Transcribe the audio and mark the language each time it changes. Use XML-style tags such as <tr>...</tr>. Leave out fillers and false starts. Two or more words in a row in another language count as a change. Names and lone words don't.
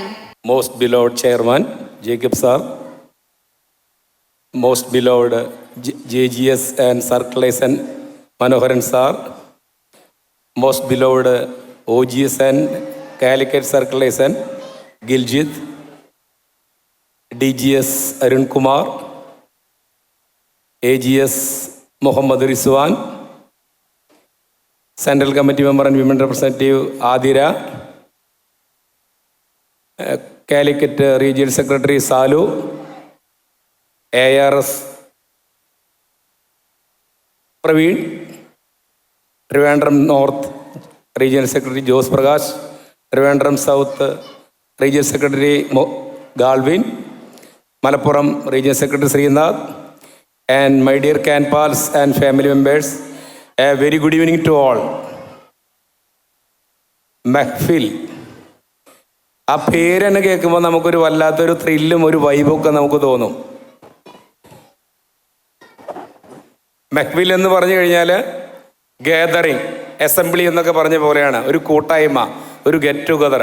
<en>Most beloved Chairman Jacob sir, most beloved JGS and Circulation Manoharan sir, most beloved OGS and Calicut Circulation Giljit, DGS Arun Kumar, AGS Mohammad Rizwan, Central Committee Member and Women Representative Adira, Calicut Regional Secretary Salu, ARS Praveen, Trivandrum North Regional Secretary Jose Prakash, Trivandrum South Regional Secretary Galvin, Malappuram Regional Secretary Srinath, and my dear Canpals and family members, a very good evening to all. Mahfil.</en> <ml>ആ പേര് തന്നെ കേൾക്കുമ്പോൾ നമുക്കൊരു വല്ലാത്തൊരു ത്രില്ലും ഒരു വൈബൊക്കെ നമുക്ക് തോന്നും. മെഹ്ഫിൽ എന്ന് പറഞ്ഞു കഴിഞ്ഞാൽ</ml> <en>gathering, assembly</en> <ml>എന്നൊക്കെ പറഞ്ഞ പോലെയാണ്. ഒരു കൂട്ടായ്മ, ഒരു</ml> <en>get together.</en>